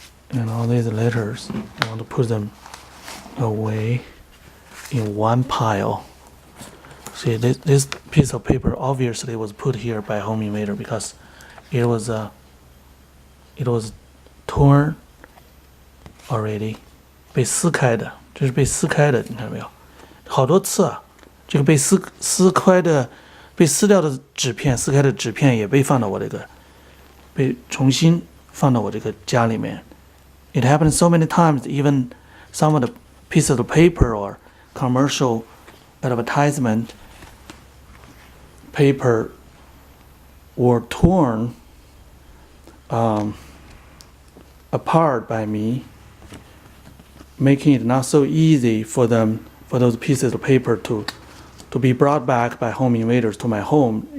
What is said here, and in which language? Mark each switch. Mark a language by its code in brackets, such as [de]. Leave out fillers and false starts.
[en] And all these letters, I want to put them away in one pile. See, this piece of paper obviously was put here by home invader because it was torn already， [zh] 被撕开的，这是被撕开的，你看到没有？好多次啊，这个被撕开的、被撕掉的纸片，撕开的纸片也被放到我这个，被重新放到我这个家里面。 [en] It happened so many times, even some of the pieces of paper or commercial advertisement paper were torn apart by me, making it not so easy for those pieces of paper to be brought back by home invaders to my home.